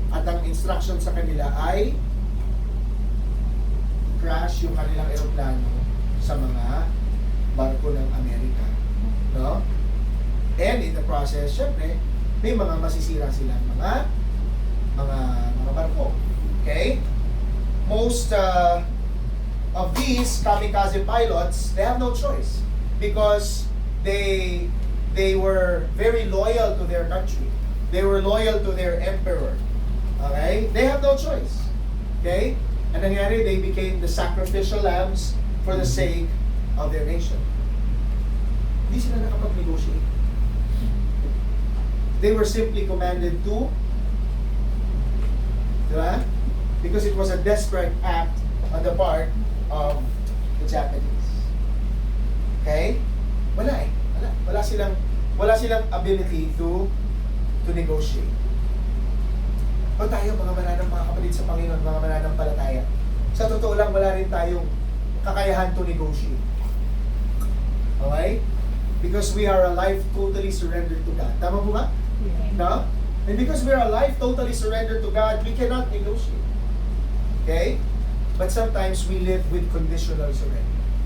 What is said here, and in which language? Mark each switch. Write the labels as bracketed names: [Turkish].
[Filipino] At ang instruction sa kanila ay crash yung kanilang eroplano sa mga barko ng Amerika. No? [English] And in the process, [Filipino] syempre, may mga masisira silang mga barko. Okay? [English] Most of these kamikaze pilots, they have no choice because they were very loyal to their country. They were loyal to their emperor. Okay? They have no choice. Okay? And [Filipino] nangyari, [English] they became the sacrificial lambs for the sake of their nation. [Filipino] Hindi sila nakapag-negotiate. [English] They were simply commanded to, [Filipino] diba? [English] Because it was a desperate act on the part of the Japanese. Okay? [Filipino] Wala eh. Wala silang [English] ability to negotiate. [Filipino] O tayo, mga kapatid sa Panginoon, mga mananampalataya, sa totoo lang, wala rin tayong kakayahan [English] to negotiate. Okay? Because we are a life totally surrendered to God. [Filipino] Tama po ba? [English] No? And because we are a life totally surrendered to God, we cannot negotiate. Okay? But sometimes we live with conditional surrender.